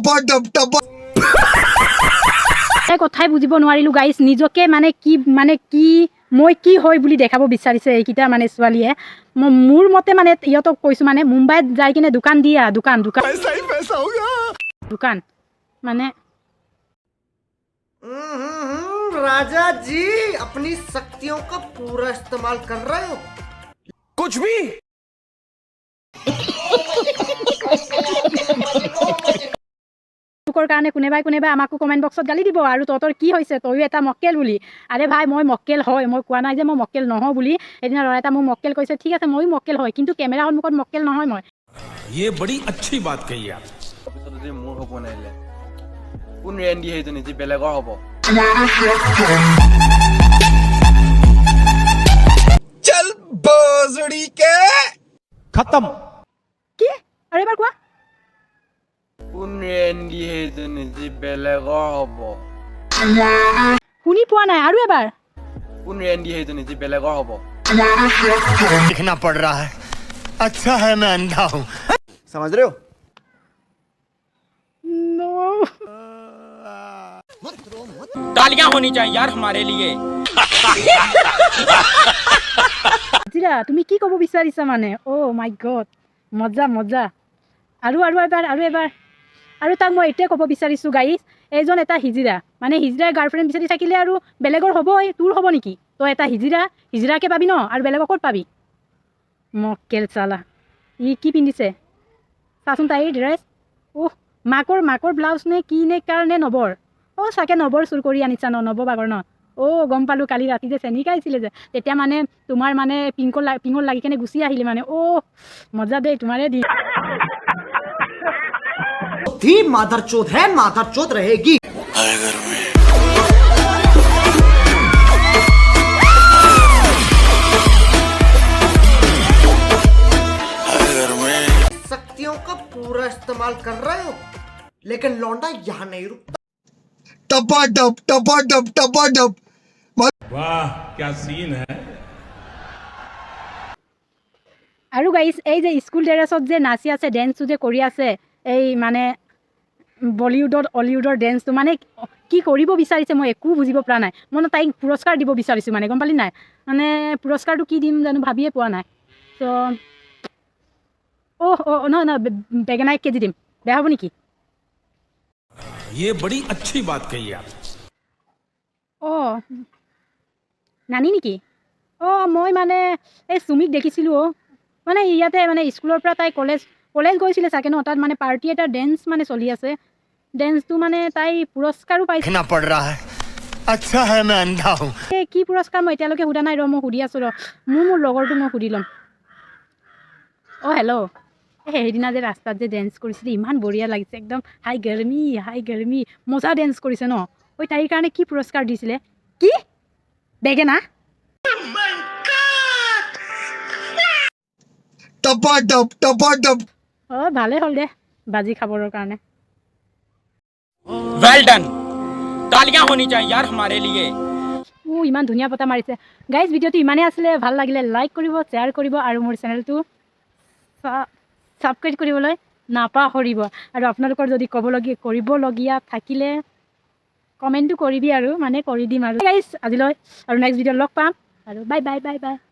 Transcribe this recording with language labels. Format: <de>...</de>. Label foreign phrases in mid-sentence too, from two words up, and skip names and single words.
<as>কথাই বুজিব নোৱাৰিলোঁ গাইজ নিজকে মানে কি মই কি হয় বুলি দেখাব বিচাৰিছে এইকেইটা মানে ছোৱালীয়ে মোৰ মতে মানে ইহঁতক কৈছোঁ মানে মুম্বাইত যাই কিনে দোকান দিয়া দোকান মানে</as> <hi>राजा जी अपनी शक्तियों का पूरा इस्तेमाल कर रहे हो कुछ भी</hi> <as>কাৰণে কোনোবাই আমাকো কমেণ্ট বক্সত গালি দিব আৰু তহঁতৰ কি হৈছে তয়ো এটা মক্কেল বুলি আৰে ভাই মই মক্কেল হয় মই কোৱা নাই যে মই মক্কেল নহওঁ বুলি এদিনা ল'ৰা এটা মোক মক্কেল কৈছে ঠিক আছে ময়ো মক্কেল হয় কিন্তু কেমেৰা সন্মুখত মক্কেল নহয় মই</as> <hi>ये बड़ी अच्छी बात कही आप।</hi> <as>মোৰ হ'ব নাইলে কোন ৰেণ্ডি সেইজনী যি বেলেগৰ হ'ব</as> <hi>चल बोजड़ी के खत्म।</hi> <as>কি আৰু এবাৰ কোৱা কোন ৰেণ্ডি সেইজনী যি বেলেগৰ হ'ব শুনি পোৱা নাই আৰু এবাৰ কোন ৰেণ্ডি সেইজনী যি বেলেগৰ হ'ব</as> <hi>दिखना पड़ रहा है अच्छा है मैं अंधा हूँ समझ रहे हो तालियां होनी चाहिए यार हमारे लिए</hi> <as>জিৰা তুমি কি ক'ব বিচাৰিছা মানে</as> <en>oh my god</en> <as>মজা আৰু এবাৰ আৰু তাক মই এতিয়া ক'ব বিচাৰিছোঁ গাইজ এইজন এটা হিজিৰা মানে হিজিৰাৰ গাৰ্লফ্ৰেণ্ড বিচাৰি থাকিলে আৰু বেলেগৰ হ'বই তোৰ হ'ব নেকি তই এটা হিজিৰাকে পাবি ন আৰু বেলেগক ক'ত পাবি মক্কেল চালা ই কি পিন্ধিছে চাচোন তাইৰ ড্ৰেছ মাকৰ ব্লাউজ নে কি নে কাৰণে নবৰ চাগে নবৰ চুৰ কৰি আনিছা নৱবাগৰ ন গম পালোঁ কালি ৰাতি যে চেনি খাইছিলে যে তেতিয়া মানে তোমাৰ মানে পিংকত লাগি কেনে গুচি আহিলে মানে মজা দেই তোমাৰে দি</as> <hi>थी मादरचोद है मादरचोद रहेगी शक्तियों का पूरा इस्तेमाल कर रहे हो लेकिन लौंडा यहाँ नहीं रुकता टपा डप वाह क्या सीन है।</hi> <as>আৰু গাইজ এই যে স্কুল ড্ৰেছত যে নাচি আছে ডেন্সটো যে কৰি আছে এই মানে হলিউডৰ ডেন্সটো মানে কি কৰিব বিচাৰিছে মই একো বুজিব পৰা নাই মই তাইক পুৰস্কাৰ দিব বিচাৰিছোঁ মানে গম পালি নাই মানে পুৰস্কাৰটো কি দিম জানো ভাবিয়ে পোৱা নাই ত' নহয় বেঙেনা 1 কেজি দিম বেয়া হ'ব নেকি</as> <hi>ये बड़ी अच्छी बात कही आप।</hi> <as>নানি নেকি অঁ মই মানে এই চুমিক দেখিছিলোঁ মানে ইয়াতে মানে স্কুলৰ পৰা তাই কলেজ গৈছিলে চাগে ন তাত মানে পাৰ্টি এটা ডেন্স মানে চলি আছে ডেন্সটো মানে তাই পুৰস্কাৰো পাইছে</as> <hi>देखना पड़ रहा है अच्छा है मैं अंधा हूँ</hi> <as>কি পুৰস্কাৰ মই এতিয়ালৈকে সোধা নাই ৰ মই সুধি আছোঁ ৰ মোৰ লগৰটো মই সুধি ল'ম অঁ হেল্ল' সেইদিনা যে ৰাস্তাত যে ডেন্স কৰিছিলে ইমান বঢ়িয়া লাগিছে একদম হাই গৰমি মজা ডেন্স কৰিছে ন ঐ তাইৰ কাৰণে কি পুৰস্কাৰ দিছিলে কি বেগেনা অঁ ভালেই হ'ল দে বাজি খাবৰ কাৰণে</as> <en>well done</en> <hi>तालियां होनी चाहिए यार हमारे लिए</hi> <as>ইমান ধুনীয়া পতা মাৰিছে গাইজ ভিডিঅ'টো ইমানেই আছিলে ভাল লাগিলে লাইক কৰিব শ্বেয়াৰ কৰিব আৰু মোৰ চেনেলটো ছাবস্ক্ৰাইব কৰিবলৈ নাপাহৰিব আৰু আপোনালোকৰ যদি কৰিবলগীয়া থাকিলে কমেণ্টটো কৰিবি আৰু মানে কৰি দিম আৰু গাইজ আজিলৈ আৰু নেক্সট ভিডিঅ'ত লগ পাম আৰু বাই</as>